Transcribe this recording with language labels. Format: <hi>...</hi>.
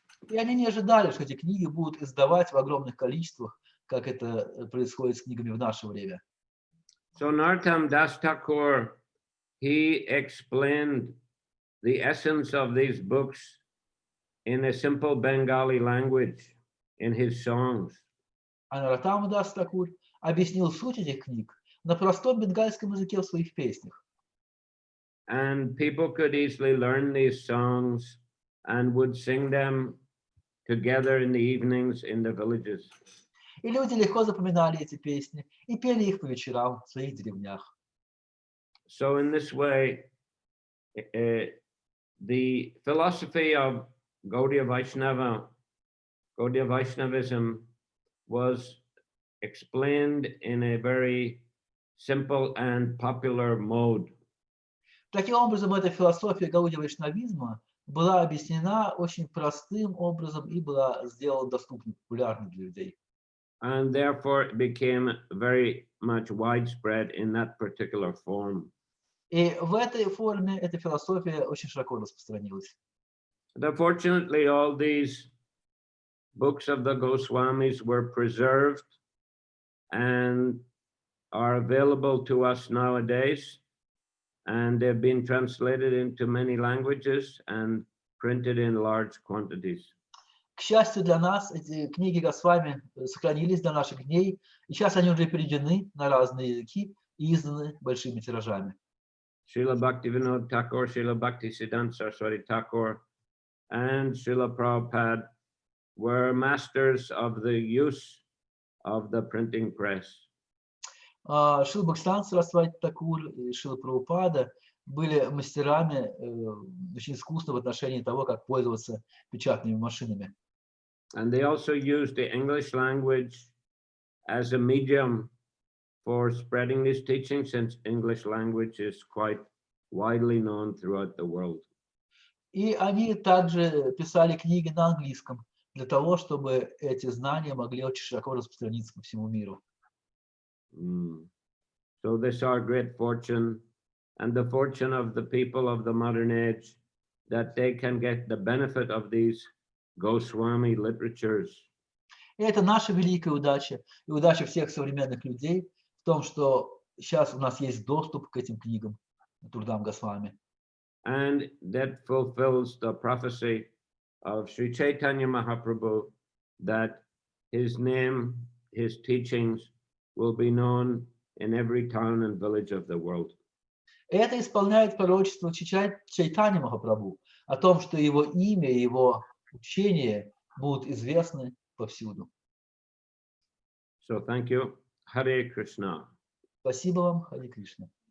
<ru>И они не ожидали, что эти книги будут издавать в огромных количествах, как это происходит с книгами в наше время.</ru> <en>So Narottam Das Thakur, he explained the essence of these books in a simple Bengali language in his songs.</en> <ru>А Наротам Дас Такур объяснил суть этих книг на простом бенгальском языке в своих песнях.</ru> <en>And people could easily learn these songs and would sing them together in the evenings in the villages.</en> <ru>И люди легко запоминали эти песни и пели их по вечерам в своих деревнях.</ru> <en>So in this way, the philosophy of Gaudiya Vaishnavism was explained in a very simple and popular mode.</en> <ru>Таким образом, эта философия Гаудия вайшнавизма была объяснена очень простым образом и была сделана доступной, популярной для людей.</ru> <en>And therefore it became very much widespread in that particular form.</en> <ru>И в этой форме эта философия очень широко распространилась.</ru> <en>Unfortunately, all these books of the Goswamis were preserved and are available to us nowadays, and they've been translated into many languages and printed in large quantities.</en> <ru>К счастью для нас, эти книги Госвами сохранились до наших дней, и сейчас они уже переведены на разные языки и изданы большими тиражами.</ru> <en>Srila Bhaktivinoda Thakur, Srila Bhaktisiddhanta Saraswati Thakur, and Srila Prabhupada were masters of the use of the printing press.</en> <ru>Шрила Бхактисиданта Сарасвати Такур и Шрила Прабхупада были мастерами очень искусны в отношении того, как пользоваться печатными машинами.</ru> <en>And they also used the English language as a medium for spreading this teaching, since English language is quite widely known throughout the world.</en> <ru>И они также писали книги на английском для того, чтобы эти знания могли очень широко распространиться по всему миру.</ru> <en>So this is our great fortune, and the fortune of the people of the modern age, that they can get the benefit of these Goswami literatures.</en> <ru>И это наша великая удача, и удача всех современных людей в том, что сейчас у нас есть доступ к этим книгам, трудам Госвами.</ru> <en>And that fulfills the prophecy of Sri Chaitanya Mahaprabhu, that his name, his teachings will be known in every town and village of the world.</en> <ru>И это исполняет пророчество Чайтаньи Махапрабху о том, что его имя, его учение будут известны повсюду.</ru> <en>So thank you. Hare Krishna.</en> <ru>Спасибо вам, Харе Кришна.</ru>